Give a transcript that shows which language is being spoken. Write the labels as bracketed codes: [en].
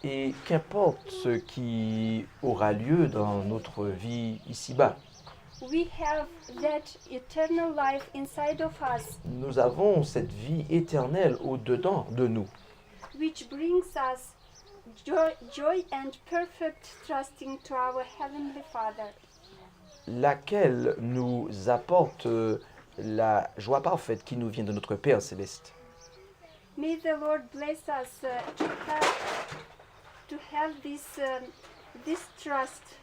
[fr] Et qu'importe ce qui aura lieu dans notre vie ici-bas, [en] we have that eternal life inside of us, [fr] nous avons cette vie éternelle au-dedans de nous, [en] which brings us joy and perfect trusting to our Heavenly Father. [fr] laquelle nous apporte la joie parfaite qui nous vient de notre Père céleste. [en] May the Lord bless us to have this trust,